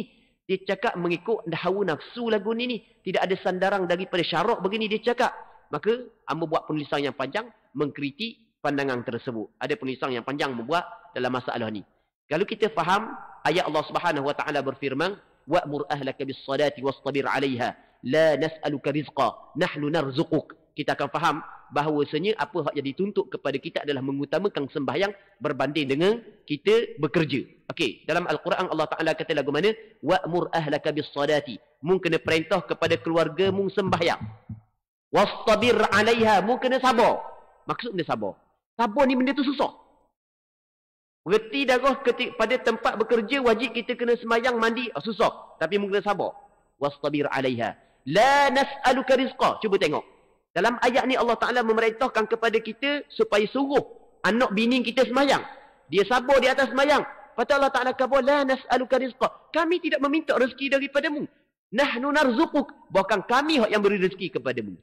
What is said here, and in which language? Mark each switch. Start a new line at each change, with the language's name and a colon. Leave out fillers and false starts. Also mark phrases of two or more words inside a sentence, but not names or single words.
Malay: Dia cakap mengikut hawa nafsu lagu ni. Tidak ada sandaran daripada syarak begini dia cakap. Maka hamba buat penulisan yang panjang mengkritik pandangan tersebut. Ada penulisan yang panjang membuat dalam masalah ni. Kalau kita faham ayat Allah
Arabic: سبحانه وتعالى
Malay: berfirman,
Arabic: وأمر أهلك بالصلاة واصطبر عليها لا نسألك رزقا نحن نرزقك.
Malay: Kita akan faham bahawasanya apa yang dituntut kepada kita adalah mengutamakan sembahyang berbanding dengan kita bekerja. Okey, dalam Al-Quran Allah Taala kata lagu mana?
Arabic: وأمر أهلك بالصلاة.
Malay: Mu kena perintah kepada keluarga mu sembahyang.
Arabic: واصطبر عليها,
Malay: mu kena sabar. Maksud benda sabar. Sabar ni benda tu susah. Berhenti darah pada tempat bekerja, wajib kita kena sembahyang, mandi, susah. Tapi mungkin sabar.
Arabic: واصطبر عليها لا نسألك رزقا.
Malay: Cuba tengok. Dalam ayat ni Allah Ta'ala memerintahkan kepada kita supaya suruh anak bini kita sembahyang. Dia sabar di atas sembahyang. Lepas Allah Ta'ala kata,
Arabic: لا نسألك رزقا.
Malay: Kami tidak meminta rezeki daripadamu.
Arabic: نحن نرزقك.
Malay: Bahkan kami yang beri rezeki kepadamu.